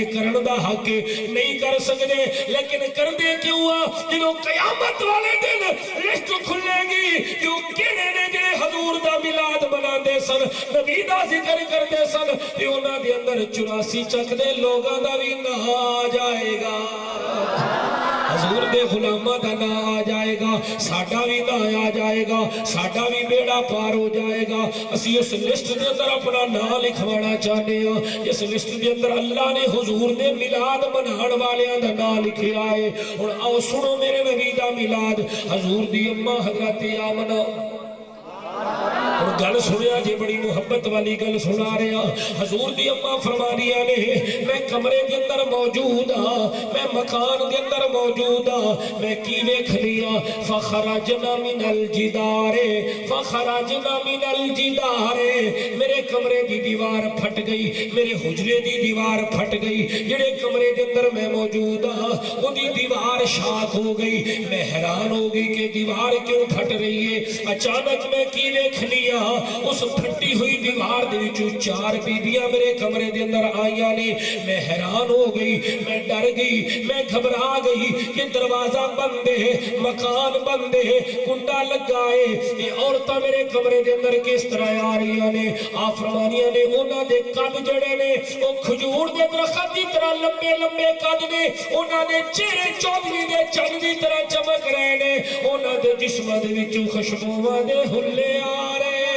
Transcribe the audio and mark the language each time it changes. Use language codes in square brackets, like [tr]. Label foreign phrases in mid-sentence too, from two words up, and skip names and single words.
[pa] کرن دا حق نہیں کر سکدے لیکن کر دے کیوں آ جدو قیامت والے دن لسٹ کھلے گی کہ وہ کیڑے نے جڑے حضور دا میلاد مناندے سن نبی دا ذکر کردے سن تے انہاں دے اندر 84 چک دے لوگاں دا نہ آ جائے گا حضور دے غلامہ دا نہ آ جائے گا ساڈا بھی نہ آ جائے گا ساڈا بھی بیڑا پار ہو جائے گا اسی اس لسٹ دے اندر اپنا نام لکھوانا چاہتے ہیں اس لسٹ دے اندر اللہ نے حضور دے میلاد مناون والیاں دا نام لکھیا ہے اور آؤ سنو میرے نبی دا میلاد حضور دی اماں حضرت آمنہ اور گل سنیا جی بڑی محبت والی گل سنا رہے ہیں حضور دی اماں فرما رہی نے میں کمرے کے اندر موجود ہاں میں مکان کے اندر موجود ہاں میں کی ویکھ لیا [ar] فخرجنا من [pa] الجدار میرے کمرے دی دیوار پھٹ گئی میرے حجرے دی دیوار پھٹ گئی جڑے کمرے کے اندر میں موجود ہاں وہ دی دیوار شاک ہو گئی میں حیران ہو گئی کہ دیوار کیوں پھٹ رہی ہے اچانک میں کی ویکھ لیا اس پھٹی ہوئی دیوار دے وچوں 4 بیبیاں میرے کمرے دے اندر آئیاں نے میں حیران ہو گئی میں ڈر گئی میں گھبرا گئی کہ دروازہ بند ہے مکان بند ہے کنڈا لگا ہے یہ عورتاں میرے کمرے دے اندر کس طرح آ رہی نے آپ فرمانیاں نے انہاں دے قد جڑے نے وہ کھجور دے درخت دی طرح لمبے لمبے قد نے انہاں دے چہرے چودھری دے چن دی طرح چمک رہے نے انہاں دے جسم دے وچوں خوشبوواں دے ہلے آ رہے